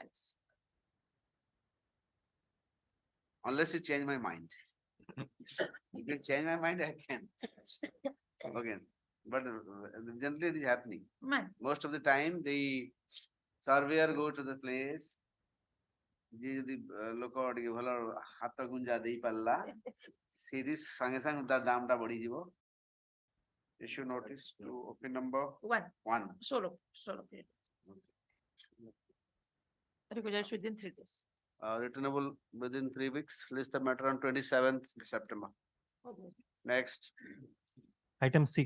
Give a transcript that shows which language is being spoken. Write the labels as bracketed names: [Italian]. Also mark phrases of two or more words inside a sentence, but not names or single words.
[English] fine. Unless you change my mind. You can change my mind, I can. Okay, but generally it is happening. Fine. Most of the time, the surveyor go to the place. [Odia] ଯିଏ ଯଦି ଲୋକ ଟିକେ ଭଲ ହାତ ଗୁଞ୍ଜା ଦେଇ ପାରିଲା ସେଇଠି ସାଙ୍ଗେ ସାଙ୍ଗେ ତାର ଦାମ ଟା ବଢିଯିବ. [English] Issue notice to OP number 1. Solo period. Requisites within 3 days. Returnable within 3 weeks. List the matter on 27th September. Next, Item 6.